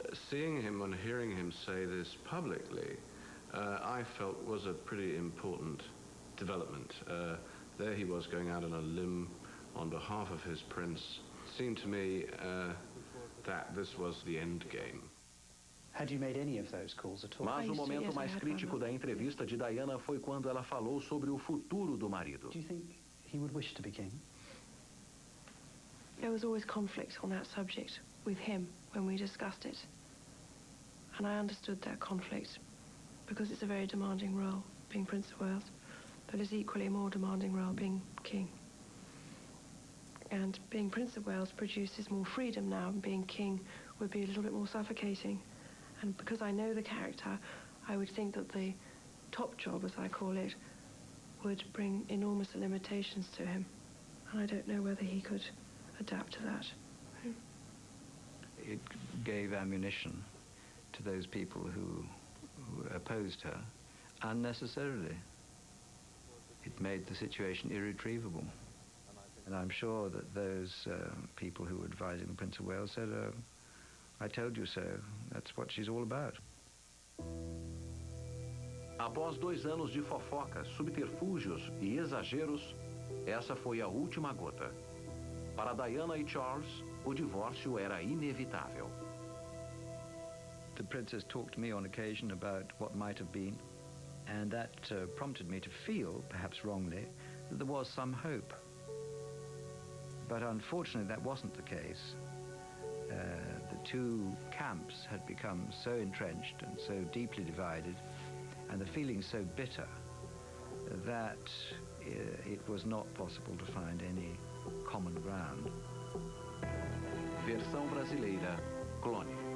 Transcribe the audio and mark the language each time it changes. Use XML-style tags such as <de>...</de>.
<en>Seeing him and hearing him say this publicly, I felt was a pretty important development. There he was going out on a limb on behalf of his prince. It seemed to me that this was the end game. Had you made any of those calls at all?</en> <pt>Mas o momento mais crítico da entrevista de Diana foi quando ela falou sobre o futuro do marido.</pt> <en>Do you think he would wish to be king? There was always conflict on that subject with him when we discussed it. And I understood that conflict because it's a very demanding role, being Prince of Wales, but it's equally a more demanding role being king. And being Prince of Wales produces more freedom now, and being king would be a little bit more suffocating. And because I know the character, I would think that the top job, as I call it, would bring enormous limitations to him. And I don't know whether he could adapt to that. It gave ammunition to those people who opposed her unnecessarily. It made the situation irretrievable. And I'm sure that those people who were advising the Prince of Wales said, I told you so. That's what she's all about.</en> <pt>Após 2 anos de fofocas, subterfúgios e exageros, essa foi a última gota. Para Diana e Charles, o divórcio era inevitável.</pt> <en>The princess talked to me on occasion about what might have been, and that prompted me to feel, perhaps wrongly, that there was some hope. But unfortunately, that wasn't the case. The two camps had become so entrenched and so deeply divided, and the feeling so bitter, that it was not possible to find any common ground.</en> <pt>Versão brasileira, Clone.</pt>